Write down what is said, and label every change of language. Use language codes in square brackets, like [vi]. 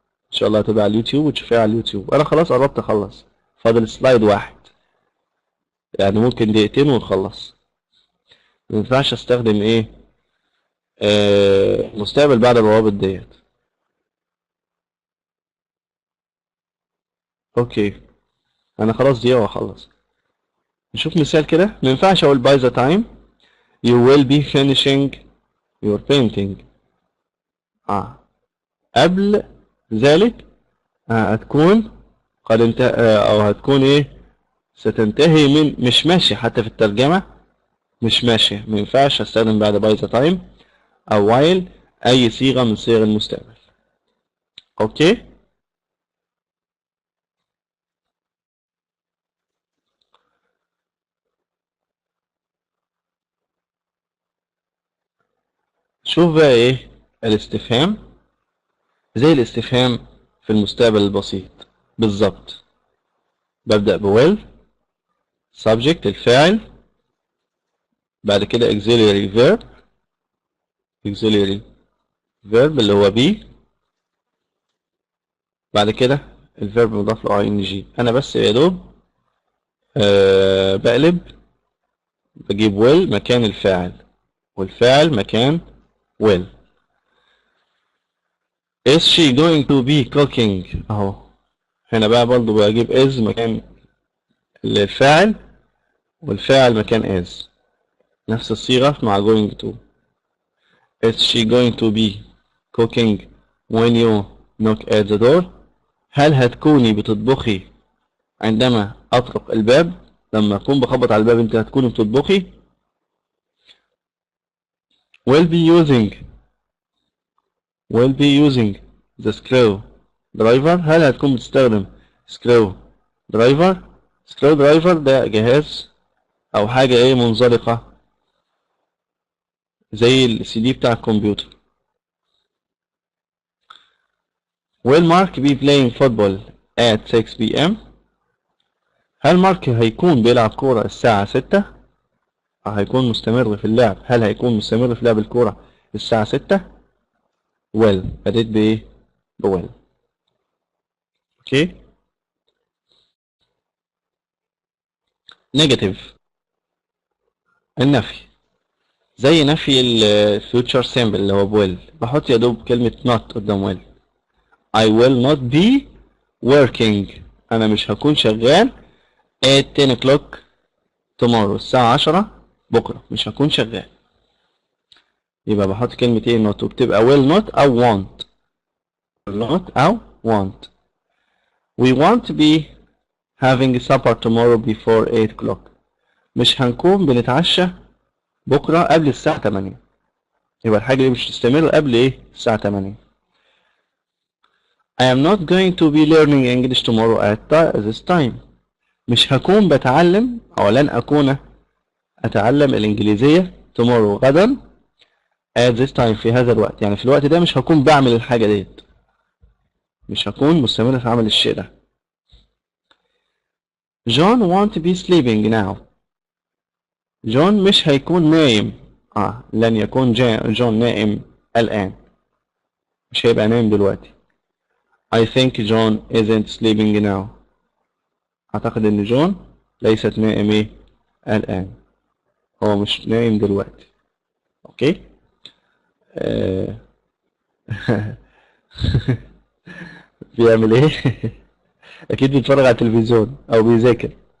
[ar] إن شاء الله هتبقى على اليوتيوب وتشوفيها على اليوتيوب. أنا خلاص قربت أخلص، فاضل سلايد واحد، يعني ممكن دقيقتين ونخلص. ما ينفعش استخدم إيه مستقبل بعد الروابط ديت. أوكي، أنا خلاص دقيقة وأخلص. نشوف مثال كده. ما ينفعش أقول [en] by the time you will be finishing your painting. [ar] قبل ذلك هتكون قد انتهى أو هتكون إيه ستنتهي من. مش ماشي حتى في الترجمة، مش ماشي. ما ينفعش استخدم بعد by the time أو while أي صيغة من صيغ المستقبل. أوكي. شوف بقى إيه الاستفهام. زي الاستفهام في المستقبل البسيط بالظبط. ببدأ ب will subject الفاعل، بعد كده auxiliary verb اللي هو be، بعد كده الفيرب مضاف له ing. انا بس يا دوب بقلب، بجيب will مكان الفاعل والفاعل مكان will. [en] is she going to be cooking اهو. [ar] هنا بقى برضو بجيب is مكان الفاعل والفاعل مكان is. نفس الصيغة مع going to. [en] is she going to be cooking when you knock at the door. [ar] هل هتكوني بتطبخي عندما أطرق الباب؟ لما أكون بخبط على الباب أنت هتكوني بتطبخي. [en] will be using the screw driver. [ar] هل هتكون بتستخدم screw driver ده جهاز أو حاجة إيه منزلقة زي السي دي بتاع الكمبيوتر. [en] will Mark be playing football at 6 p.m. [ar] هل مارك هيكون بيلعب كورة الساعة 6؟ هيكون مستمر في اللعب. هل هيكون مستمر في لعب الكورة الساعة 6؟ will بديت بإيه؟ will. اوكي. نيجاتيف النفي زي نفي الفيوتشر سيمبل اللي هو will. بحط يا دوب كلمة [en] not قدام will. I will not be working. [ar] أنا مش هكون شغال [en] at 10 o'clock tomorrow. [ar] الساعة 10 بكرة مش هكون شغال. يبقى بحط كلمة ايه not وبتبقى will not أو want. [en] will not أو want. We won't be having supper tomorrow before 8 o'clock. [ar] مش هنكون بنتعشى بكرة قبل الساعة 8. يبقى الحاجة دي مش تستمر قبل ايه الساعة 8. [en] I am not going to be learning English tomorrow at this time. [ar] مش هكون بتعلم أو لن أكون أتعلم الإنجليزية tomorrow غدا [en] at this time [ar] في هذا الوقت. يعني في الوقت ده مش هكون بعمل الحاجة ديت. مش هكون مستمر في عمل الشيء ده. [en] John won't be sleeping now. [ar] جون مش هيكون نايم. لن يكون جون نائم الآن. مش هيبقى نايم دلوقتي. [en] I think John isn't sleeping now. [ar] أعتقد إن جون ليست نائم إيه الآن. هو مش نايم دلوقتي. أوكي. بيعمل إيه؟ أكيد بيتفرج على التلفزيون أو بيذاكر.